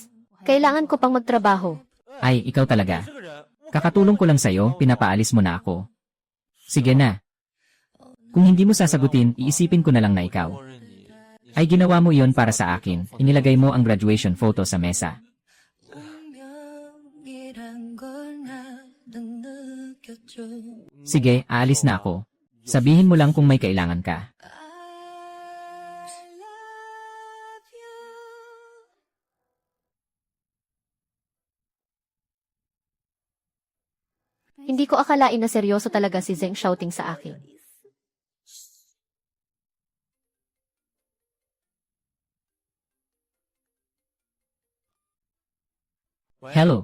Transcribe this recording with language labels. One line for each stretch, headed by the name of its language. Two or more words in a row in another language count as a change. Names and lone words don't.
Filipino: Kailangan ko pang magtrabaho. Ay, ikaw talaga. Kakatulong ko lang sa'yo, pinapaalis mo na ako. Sige na. Kung hindi mo sasagutin, iisipin ko na lang na ikaw. Ay ginawa mo iyon para sa akin, inilagay mo ang
English: graduation photo
Filipino: sa mesa.
Korean: 운명이란 걸 나는 느꼈죠.
Filipino: Sige, aalis na ako. Sabihin mo lang kung may kailangan ka.
English: I love you.
Filipino: Hindi ko akalain na seryoso talaga si Zeng Xiaoting sa akin. Hello,